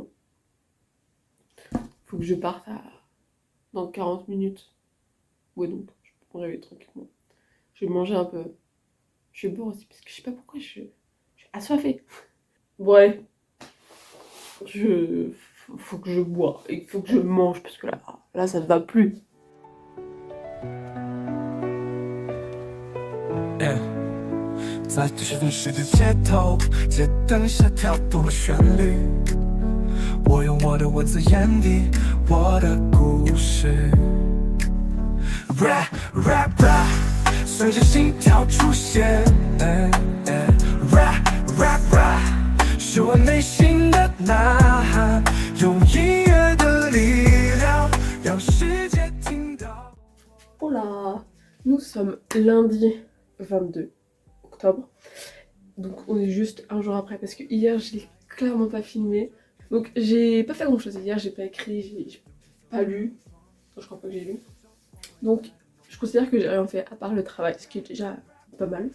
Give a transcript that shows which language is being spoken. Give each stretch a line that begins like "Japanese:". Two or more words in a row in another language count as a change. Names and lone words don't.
French: Faut que je parte dans 40 minutes. Ouais, donc, je peux me réveiller tranquillement. Je vais manger un peu. Je vais boire aussi, parce que je sais pas pourquoi je suis assoiffée. Ouais, faut que je bois et faut que je mange, parce que là ça ne va plus. Yeah.
Chinese: 在都市城市的街头，街灯下跳动了旋律。我用我的文字演绎我的故事。Rap rap rap， 随着心跳出现。Rap rap rap， 是我内心的呐喊，用音乐的力量让世界听到。
French: Oh là, nous sommes lundi 22 octobre. Donc on est juste un jour après parce que hier j'ai clairement pas filmé. Donc j'ai pas fait grand chose hier, j'ai pas écrit, j'ai pas lu. Non, je crois pas que j'ai lu. Donc je considère que j'ai rien fait à part le travail, ce qui est déjà pas mal.